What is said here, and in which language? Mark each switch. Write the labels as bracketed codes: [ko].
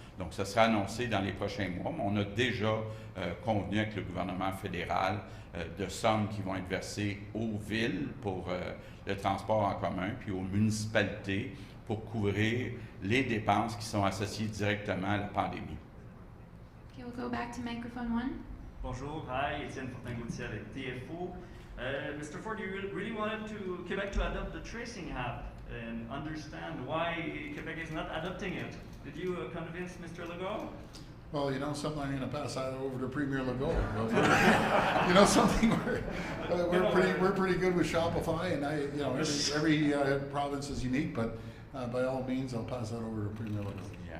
[fr] Donc, ça sera annoncé dans les prochains mois. Mais on a déjà convenu avec le gouvernement fédéral de sommes qui vont être versées aux villes pour le transport en commun, puis aux municipalités pour couvrir les dépenses qui sont associées directement à la pandémie. [en] Okay, we'll go back to microphone 1. [fr] Bonjour, [en] hi, [fr] Étienne Fortin-Gauthier avec TFO. [en] Mr. Ford, you really wanted Quebec to adopt the tracing app and understand why Quebec is not adopting it. Did you convince Mr. Legault? Well, you know something, I'm going to pass that over to Premier Legault. You know something, we're pretty good with Shopify, and every province is unique, but by all means, I'll pass that over to Premier Legault.